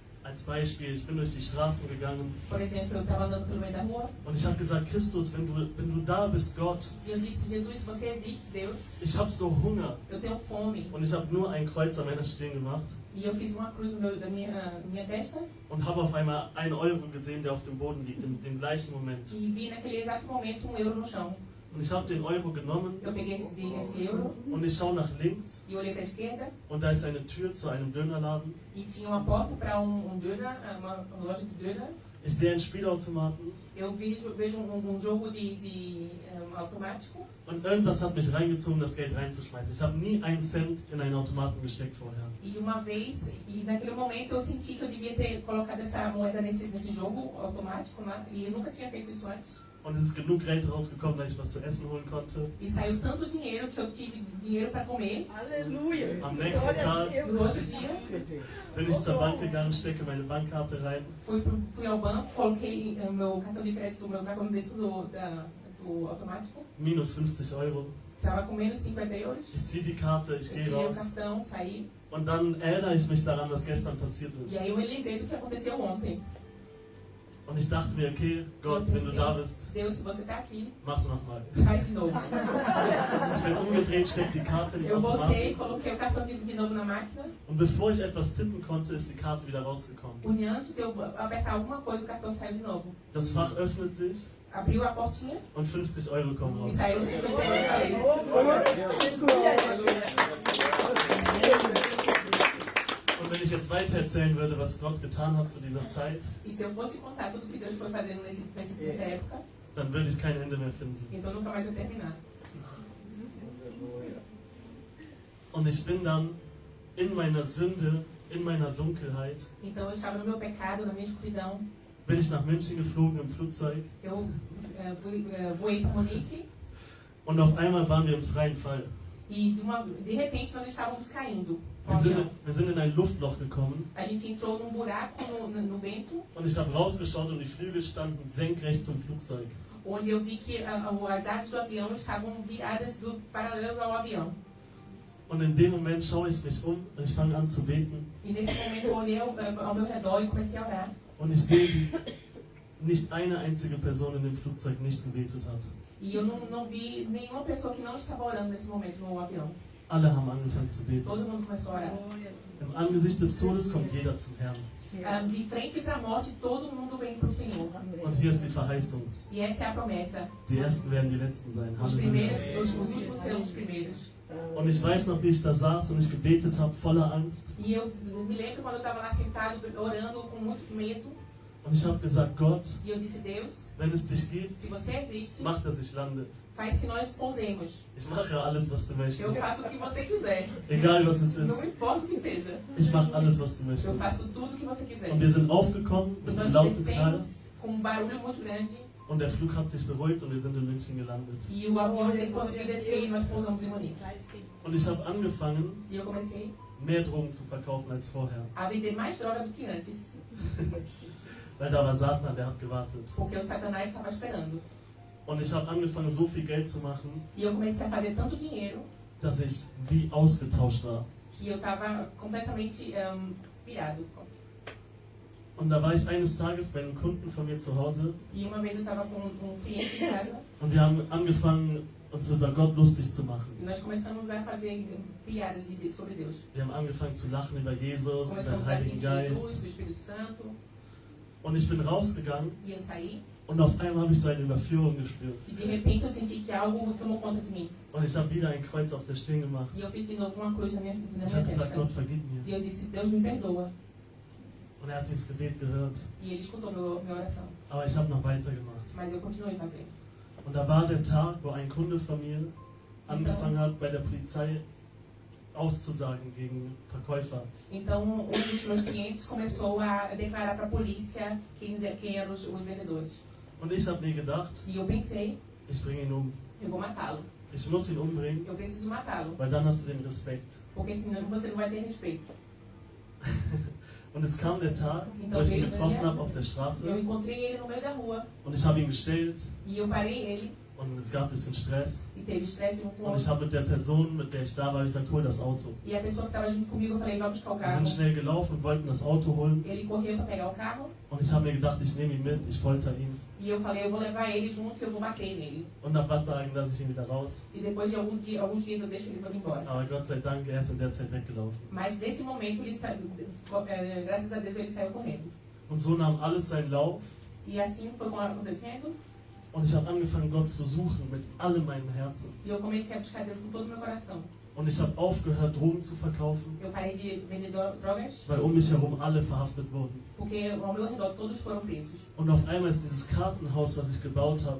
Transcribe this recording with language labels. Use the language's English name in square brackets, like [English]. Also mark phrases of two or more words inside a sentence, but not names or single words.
[German] Als Beispiel, ich bin durch die Straßen gegangen [Portuguese] Por exemplo, eu estava andando pelo meio da rua [German] und ich habe gesagt, Christus, wenn du da bist, Gott, [Portuguese] e eu disse, Jesus, se você existe, Deus, [German] ich habe so Hunger. [Portuguese] eu tenho fome. [German] Und ich habe nur ein Kreuz an meiner Stirn gemacht [Portuguese] E eu fiz uma cruz da minha testa [German] und habe auf einmal 1 Euro gesehen, der auf dem Boden liegt, in dem gleichen Moment. [Portuguese] e vi naquele exato momento €1 no chão. [German] Und ich habe den Euro genommen [Portuguese] Eu peguei esse euro [German] und ich schaue nach links [Portuguese] e olhei para a esquerda [German] und da ist eine Tür zu einem Dönerladen. [Portuguese] e tinha uma porta para döner, uma loja de döner. [German] Ich sehe einen Spielautomaten [Portuguese] Eu vejo jogo de automático [German] und irgendwas hat mich reingezogen, das Geld reinzuschmeißen. Ich habe nie einen Cent in einen Automaten gesteckt vorher. [Portuguese] e uma vez, e naquele momento eu senti que eu devia ter colocado essa moeda nesse jogo automático, né? E eu nunca tinha feito isso antes. [German] Und es ist genug Geld rausgekommen, dass ich was zu essen holen konnte. [Portuguese] E saiu tanto dinheiro que eu tive dinheiro para comer. Aleluia. [German] Am nächsten Tag [Portuguese] No outro dia, [German] bin ich zur Bank gegangen, stecke meine Bankkarte rein [Portuguese] fui ao banco, coloquei meu cartão de crédito, meu cartão dentro do automático. [German] minus 50 Euro. [Portuguese] Estava com menos 50 €. [German] Ich ziehe die Karte, ich [Portuguese] Eu [German] gehe [Portuguese] tirei o [German] raus [Portuguese] cartão, saí. [German] und dann erinnere ich mich daran, was gestern passiert [Portuguese] E [German] ist. [Portuguese] aí eu me lembrei do que aconteceu ontem. [German] Und ich dachte mir, okay, Gott, wenn du da bist, [Portuguese] Deus, se você está aqui, [German] mach's nochmal. [Portuguese] faz de novo. [German] Ich bin umgedreht, stecke die Karte in den [Portuguese] Eu voltei, [German] Automaten [Portuguese] coloquei o cartão de novo na máquina. [German] und bevor ich etwas tippen konnte, ist die Karte wieder rausgekommen. [Portuguese] E antes de eu apertar alguma coisa, o cartão saiu de novo. [German] Das Fach öffnet sich [Portuguese] Abriu a portinha [German] und 50 Euro kommen [Portuguese] e [German] raus. [Portuguese] saiu 50 €. Eu falei, [German] Und wenn ich jetzt weiter erzählen würde, was Gott getan hat zu dieser Zeit, [Portuguese] e se eu fosse contar tudo que Deus foi fazendo nessa época, [German] dann würde ich kein Ende mehr finden. [Portuguese] então nunca mais eu terminar. [German] Und ich bin dann in meiner Sünde, in meiner Dunkelheit, [Portuguese] Então eu estava no meu pecado, na minha escuridão. [German] bin ich nach München geflogen im Flugzeug [Portuguese] Eu voei para Munique [German] und auf einmal waren wir im freien Fall. [Portuguese] e de repente nós estávamos caindo com o avião. [German] Wir sind in ein Luftloch gekommen [Portuguese] A gente entrou num buraco no vento, [German] und ich habe rausgeschaut und die Flügel standen senkrecht zum Flugzeug. [Portuguese] onde eu vi que as asas do avião estavam viradas paralelo ao avião. [German] Und in dem Moment schaue ich mich um und ich fange an zu beten [Portuguese] E nesse momento eu olhei ao meu redor e comecei a orar. [German] und ich sehe, wie nicht eine einzige Person in dem Flugzeug nicht gebetet hat. [Portuguese] E eu não vi nenhuma pessoa que não estava orando nesse momento no avião. [German] Alle haben angefangen zu beten. [Portuguese] Todo mundo começou a orar. [German] Im Angesicht des Todes kommt jeder zum Herrn. [Portuguese] De frente para a morte, todo mundo vem para o Senhor. [German] Und hier ist die Verheißung. [Portuguese] E essa é a promessa. [German] Die Ersten werden die Letzten sein. [Portuguese] Os [German] Halleluja. [Portuguese] os últimos serão os primeiros. [German] Und ich weiß noch, wie ich da saß und ich gebetet habe, voller Angst. [Portuguese] E eu me lembro quando eu estava lá sentado, orando com muito medo. [German] Und ich habe gesagt, Gott, [Portuguese] E eu disse, Deus, [German] wenn es dich gibt, [Portuguese] se você existe, [German] mach, dass ich lande. [Portuguese] faz que nós pousemos. [German] Ich mache alles, was du [Portuguese] Eu [German] möchtest. [Portuguese] faço o que você quiser. [German] Egal, was es [Portuguese] Não [German] ist. [Portuguese] importa o que seja. [German] Ich mache alles, was du [Portuguese] Eu [German] möchtest. [Portuguese] faço tudo o que você quiser. [German] Und wir sind aufgekommen [Portuguese] E [German] mit [Portuguese] nós [German] einem lauten Knall [Portuguese] descemos com um barulho muito grande. [German] und der Flug hat sich beruhigt und wir sind in München gelandet. [Portuguese] E o avião conseguiu descer e nós pousamos em Munique. [German] Und ich habe angefangen, [Portuguese] E eu comecei [German] mehr Drogen zu verkaufen als vorher. [Portuguese] a vender mais droga do que antes. [German] Weil da war Satan, der hat gewartet. [Portuguese] Porque o Satanás estava esperando. [German] Und ich habe angefangen, so viel Geld zu machen, [Portuguese] E eu comecei a fazer tanto dinheiro [German] dass ich wie ausgetauscht war. [Portuguese] que eu estava completamente pirado. [German] Und da war ich eines Tages bei einem Kunden von mir zu Hause [Portuguese] E uma vez eu estava com um cliente em casa [German] und wir haben angefangen, uns über Gott lustig zu machen. [Portuguese] e nós começamos a fazer piadas sobre Deus. [German] Wir haben angefangen zu lachen über Jesus, über den [Portuguese] Começamos a rir [German] Heiligen [Portuguese] de [German] Geist. [Portuguese] Jesus, do Espírito Santo. [German] Und ich bin rausgegangen [Portuguese] E eu saí [German] und auf einmal habe ich so eine Überführung gespürt. [Portuguese] e de repente eu senti que algo tomou conta de mim. [German] Und ich habe wieder ein Kreuz auf der Stirn gemacht. [Portuguese] E eu fiz de novo uma cruz na minha [German] Ich habe gesagt, [Portuguese] testa. [German] Gott, vergib [Portuguese] E [German] mir. [Portuguese] eu disse, Deus me perdoa. [German] Und er hat dieses Gebet gehört. [Portuguese] E ele escutou minha oração. [German] Aber ich habe noch weitergemacht. [Portuguese] Mas eu continuei fazendo. [German] Und da war der Tag, wo ein Kunde von mir angefangen hat, bei der Polizei auszusagen gegen Verkäufer. [Portuguese] Então, um dos meus clientes começou a declarar para a polícia quem eram os vendedores. [German] Und ich habe mir gedacht, [Portuguese] E eu pensei, [German] ich bringe ihn um. [Portuguese] eu vou matá-lo. [German] Ich muss ihn umbringen, [Portuguese] Eu preciso matá-lo. [German] weil dann hast du den Respekt. [Portuguese] Porque senão você não vai ter respeito. [German] Und es kam der Tag, wo ich ihn getroffen habe auf der [Portuguese] Eu [German] Straße [Portuguese] encontrei ele no meio da rua. [German] und ich habe ihn gestellt [Portuguese] E eu parei ele [German] Und es gab ein bisschen Stress. [Portuguese] E teve estresse um com o [German] Und ich [Portuguese] outro. [German] habe mit der Person, mit der ich da war, gesagt, hol das Auto. [Portuguese] E a pessoa que estava junto comigo, eu falei, vamos buscar o [German] Wir [Portuguese] carro. [German] sind schnell gelaufen und wollten das Auto holen. [Portuguese] Ele correu para pegar o carro. [German] Und ich habe mir gedacht, ich nehme ihn mit, ich folter ihn. [Portuguese] E eu falei, eu vou levar ele junto e eu vou bater nele. [German] Und nach ein paar Tagen lasse ich ihn wieder raus. [Portuguese] E depois de alguns dias eu deixo ele para ir embora. [German] Aber Gott sei Dank, er ist in der Zeit weggelaufen. [Portuguese] Mas nesse momento, ele saiu, graças a Deus, ele saiu correndo. [German] Und so nahm alles seinen Lauf. [Portuguese] E assim foi acontecendo. [German] Und ich habe angefangen, Gott zu suchen mit allem meinem Herzen. [Portuguese] E eu comecei a buscar Deus com todo o meu coração. [German] Und ich habe aufgehört, Drogen zu verkaufen, [Portuguese] Eu parei de vender drogas, [German] weil um mich herum alle verhaftet wurden. [Portuguese] porque ao meu redor todos foram presos. [German] Und auf einmal ist dieses Kartenhaus, was ich gebaut habe,